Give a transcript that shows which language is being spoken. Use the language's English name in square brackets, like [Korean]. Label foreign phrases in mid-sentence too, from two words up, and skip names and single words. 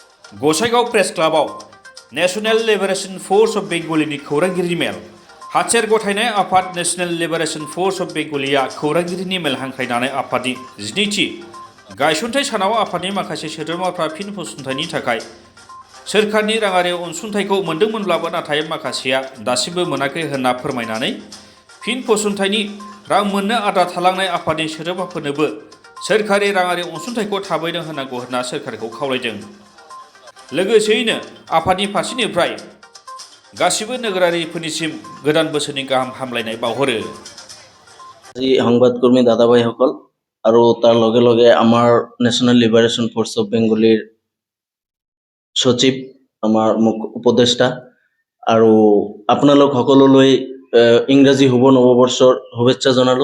[Bodo] गसाइगाव प्रेस क्लाबाव नेशनेल लिबारेशन फोर्स अफ बेंगलिनि खौरांगिरि मेल हाथियार गथायनाय आफाद नेशनेल लिबारेशन फोर्स अफ बेंगलिया खौरांगिरिनि मेल हांख्रायनानै आफादनि 12थि गायसनथाय सानाव आफादनि माखासे सोद्रोमाफ्रा फिन फसंथायनि थाखाय सोरखारनि राङारि अनसुंथाइखौ मोनदोंमोनब्लाबो नाथाय माखासेया दासिमबो मोनाखै होनना फोरमायनानै फिन फसंथायनि रां मोननो आद्रा थालांनाय आफादनि सोद्रोमाफोरनोबो सोरखारि राङारि अनसुंथाइखौ थाबैनो होनांगौ होनना सोरखारखौ खावलायदों। लोगोसेयैनो आफादनि फारसेनिफ्राय गासिबो नोगोरारिफोरनिसिम गोदान बोसोरनि गाहाम हामलायनाय बावहरो। [Assamese] সংবাদকর্মী দাদাভাইসকল আৰু তাৰ লগে লগে আমাৰ নেশ্যনেল লিবাৰেশ্যন ফ'ৰ্চ অফ বেংগলীৰ সচিব, আমাৰ মুখ্য উপদেষ্টা আৰু আপোনালোক সকলোলৈ ইংৰাজী শুভ নৱবৰ্ষৰ শুভেচ্ছা জনালোঁ।